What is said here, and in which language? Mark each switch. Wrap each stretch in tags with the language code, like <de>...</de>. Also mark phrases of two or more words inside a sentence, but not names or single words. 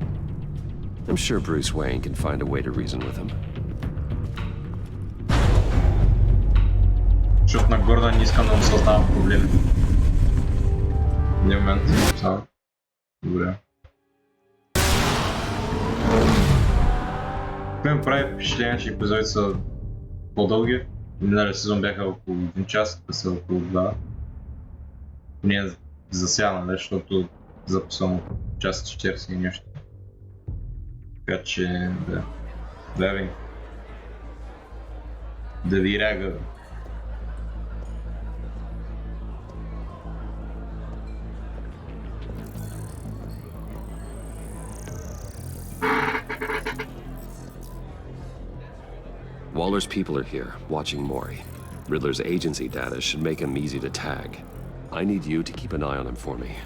<en>I'm sure Bruce Wayne can find a way to reason with him.</en> <bg>Защото на Гордън не искам да му създавам проблеми. В един момент само. Добре. Какво ми прави впечатление, че епизодите са по-дълги? Миналия сезон бяха около 1 час, тук са около 2. Поне за сега, защото записвам час 40 и нещо. Така че, да. Давай. Да ви ряга.</bg> <en>Waller's people are here, watching Maury. Riddler's agency data should make him easy to tag. I need you to keep an eye on him for me.</en>